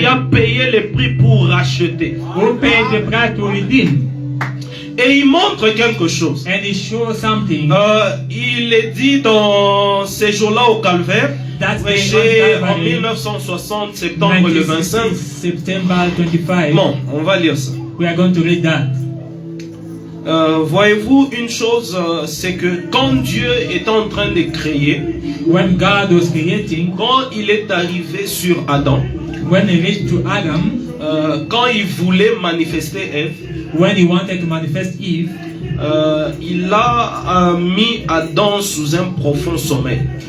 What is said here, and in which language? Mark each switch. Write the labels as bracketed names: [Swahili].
[French] qui a payé le prix pour racheter. [English] who paid the price to redeem. [French] Et il montre quelque chose. [English] And he shows something [French] Il est dit dans ces jours-là au calvaire, [English] that day [French] prêché [English] on [French] en [English] Calvary, [French] 1960, septembre le 25. [English] September 25. [French] Bon, on va lire ça. [English] We are going to read that. [French] Voyez-vous, une chose, c'est que quand Dieu est en train de créer, [English] When God was creating, [French] quand il est arrivé sur Adam, [English] when he reached to Adam, [French] quand il voulait manifester Ève, [English] when he wanted to manifest Eve, [French] il a mis Adam sous un profond sommeil.